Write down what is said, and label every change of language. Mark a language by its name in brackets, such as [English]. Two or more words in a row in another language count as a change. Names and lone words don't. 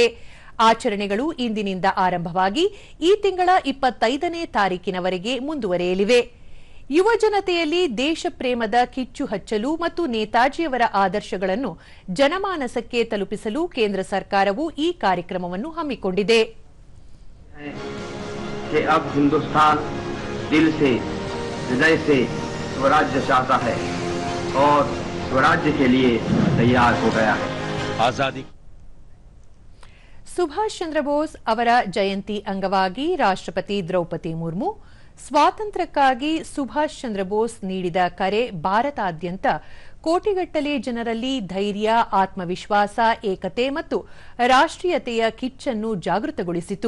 [Kannada] ಆಚರಣೆಗಳು ಇಂದಿನಿಂದ ಆರಂಭವಾಗಿ ಈ ತಿಂಗಳ 25ನೇ ತಾರೀಕಿನವರೆಗೆ ಮುಂದುವರೆಯಲಿವೆ. ಯುವ ಜನತೆಯಲ್ಲಿ ದೇಶ ಪ್ರೇಮದ ಕಿಚ್ಚು ಹಚ್ಚಲು ಮತ್ತು ನೇತಾಜಿಯವರ ಆದರ್ಶಗಳನ್ನು ಜನಮಾನಸಕ್ಕೆ ತಲುಪಿಸಲು ಕೇಂದ್ರ ಸರ್ಕಾರವು ಈ ಕಾರ್ಯಕ್ರಮವನ್ನು ಹಮ್ಮಿಕೊಂಡಿದೆ. [Hindi] अब हिंदुस्तान दिल से, हृदय से स्वराज्य चाहता है और स्वराज्य के लिए तैयार हो गया है. आजादी [Kannada] ಸುಭಾಷ್ ಚಂದ್ರ ಬೋಸ್ ಅವರ ಜಯಂತಿ ಅಂಗವಾಗಿ ರಾಷ್ಟ್ರಪತಿ ದ್ರೌಪದಿ ಮುರ್ಮು ಸ್ವಾತಂತ್ರ್ಯಕ್ಕಾಗಿ ಸುಭಾಷ್ ಚಂದ್ರ ಬೋಸ್ ನೀಡಿದ ಕರೆ ಭಾರತಾದ್ಯಂತ ಕೋಟಿಗಟ್ಟಲೆ ಜನರಲ್ಲಿ ಧೈರ್ಯ, ಆತ್ಮವಿಶ್ವಾಸ, ಏಕತೆ ಮತ್ತು ರಾಷ್ಟ್ರೀಯತೆಯ ಕಿಚ್ಚನ್ನು ಜಾಗೃತಗೊಳಿಸಿತು.